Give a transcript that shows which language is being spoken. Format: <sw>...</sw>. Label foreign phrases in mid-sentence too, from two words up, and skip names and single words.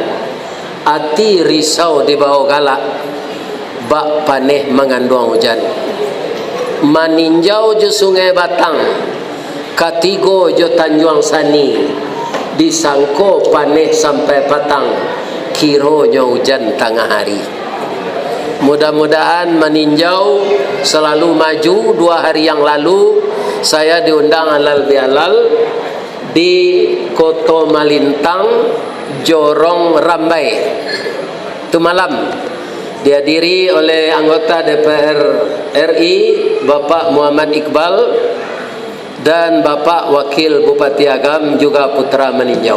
<min>Ati risau di bawah galak, bak paneh mengandung hujan. Maninjau je sungai Batang, katigo jo Tanjuang Sani. Disangko paneh sampai patang, kiro jo hujan tengah hari.</min> <id>Mudah-mudahan meninjau selalu maju. 2 hari yang lalu saya diundang halal bihalal di Koto Malintang, Jorong Rambai. Itu malam dihadiri oleh anggota DPR RI Bapak Muhammad Iqbal dan Bapak Wakil Bupati Agam juga Putra Maninjau.</id>